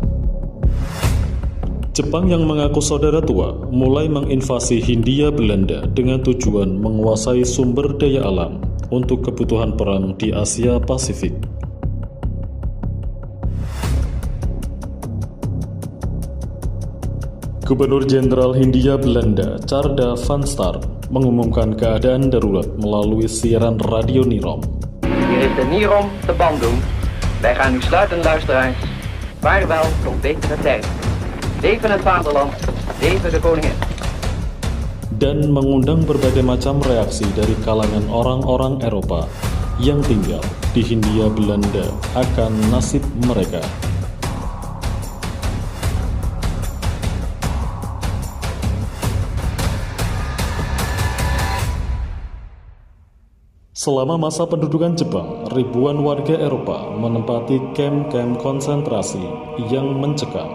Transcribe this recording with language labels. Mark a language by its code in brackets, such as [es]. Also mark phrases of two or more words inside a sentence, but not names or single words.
[id] Jepang yang mengaku saudara tua mulai menginvasi Hindia Belanda dengan tujuan menguasai sumber daya alam untuk kebutuhan perang di Asia Pasifik. Gubernur Jenderal Hindia Belanda, Tjarda van Staar, mengumumkan keadaan darurat melalui siaran radio Nirom. [nl] Hier is de Nirom te Bandung. Wij gaan nu sluiten, luisteraars. Vaarwel tot betere tijd. Leven het vaderland, leven de koningin. [id] Dan mengundang berbagai macam reaksi dari kalangan orang-orang Eropa yang tinggal di Hindia Belanda akan nasib mereka. Selama masa pendudukan Jepang, ribuan warga Eropa menempati kamp-kamp konsentrasi yang mencekam.